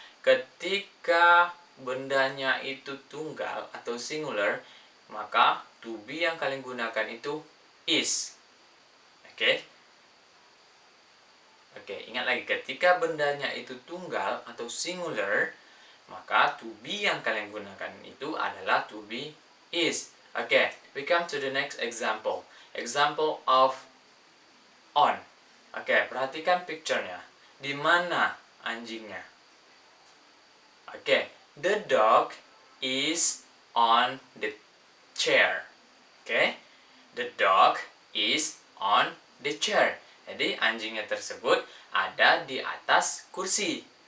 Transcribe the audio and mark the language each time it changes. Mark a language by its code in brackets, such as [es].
[id] Ketika bendanya itu tunggal atau singular, maka to be yang kalian gunakan itu is. Oke. Oke, ingat lagi, ketika bendanya itu tunggal atau singular, maka to be yang kalian gunakan itu adalah to be is. [en] Oke, we come to the next example. Example of on. [id] Oke, perhatikan picture-nya. Di mana anjingnya? [en] Oke, the dog is on the chair. Oke, the dog is on the chair. [id] Jadi anjingnya tersebut ada di atas kursi.